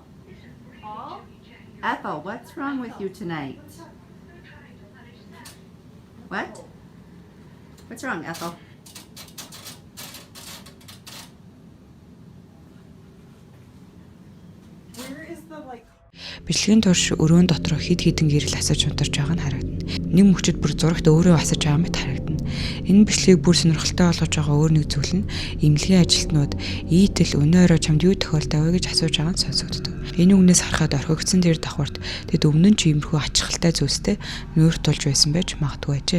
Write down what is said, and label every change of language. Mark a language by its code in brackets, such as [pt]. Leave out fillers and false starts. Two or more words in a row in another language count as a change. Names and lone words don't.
[en] Paul? Ethel, what's wrong with you tonight? What? What's wrong, Ethel? Where is the like? [mn] Бичлэгийн турш өрөөнд дотор хэд хэдэн гэрэл асаж унтарч байгаа нь харагдана. Нэг мөчөд бүр зурагт өөрөө асаж байгаа мэт харагдана. Энэ бичлэгийг бүр сонирхолтой болгож байгаа өөр нэг зүйл нь эмнэлгийн ажилтнууд ийтэл өнөө орой чамд юу тохиолдов вэ гэж асууж байгаа нь сонсогддог. Энэ үгнээс харахад орхигдсон тэр давхарт тэд өмнө нь ч иймэрхүү ачаалттай зүйлстэй нүүр тулж байсан байж магадгүй ажээ.